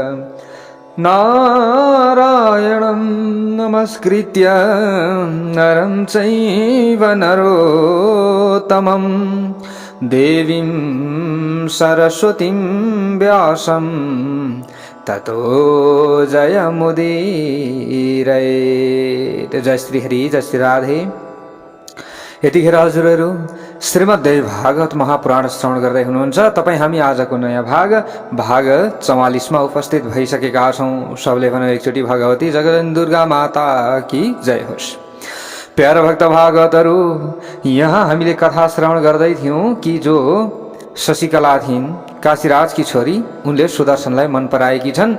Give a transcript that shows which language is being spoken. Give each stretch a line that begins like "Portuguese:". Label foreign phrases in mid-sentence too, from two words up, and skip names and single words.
Sanskrit: नारायणं नमस्कृत्य नरं चैव नरोत्तमं। देवीं सरस्वतीं व्यासं ततो जयमुदीरयेत्। जय श्री हरि, जय श्री राधे।
Nepali: यतिखेर हजुरहरू श्रीमद्देवी भागवत महापुराण श्रवण गर्दै हुनुहुन्छ। तपाईँ हामी आजको नयाँ भाग 44 मा उपस्थित भइसकेका छौँ। सबले भनौँ एकचोटि भगवती जगदम्बा दुर्गा
Hindi: माता की जय
Nepali: होस्। प्यारा भक्त भागवतहरू, यहाँ हामीले कथा श्रवण गर्दै थियौँ कि जो शशिकला थिइन्, काशीराजकी छोरी, उनले सुदर्शनलाई मन पराएकी छन्।